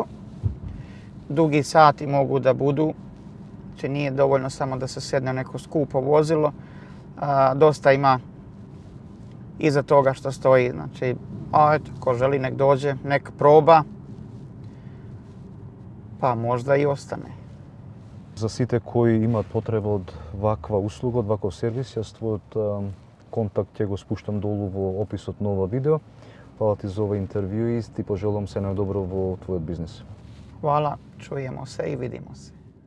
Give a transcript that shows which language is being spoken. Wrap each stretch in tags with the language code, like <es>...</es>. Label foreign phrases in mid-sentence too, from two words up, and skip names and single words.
<bs>Dugi sati mogu da budu, znači nije dovoljno samo da se sedne u neko skupo vozilo. Dosta ima iza toga što stoji, znači ko želi nek dođe, nek proba, pa možda i ostane.</bs> <mk>За сите кои имаат потреба од ваква услуга, од ваков сервис, јас твојот контакт ќе го спуштам долу во описот на ова видео. Фала ти за ова интервју и ти пожелам се најдобро во твојот бизнис.</mk> <bs>Hvala, čujemo se i vidimo se.</bs>